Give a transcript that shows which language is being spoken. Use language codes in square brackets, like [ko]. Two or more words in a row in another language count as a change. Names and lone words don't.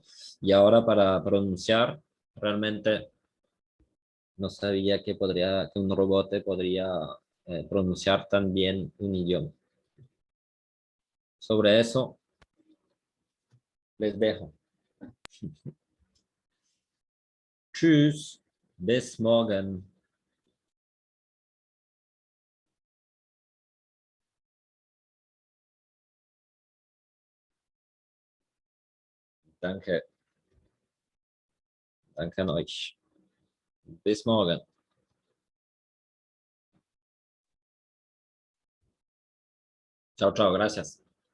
[es] Y ahora para pronunciar, realmente no sabía que un robot podría pronunciar tan bien un idioma. Sobre eso les dejo. [de] Tschüss. Bis morgen. Danke. Danke an euch. Bis morgen. [es] Chao, chao, gracias.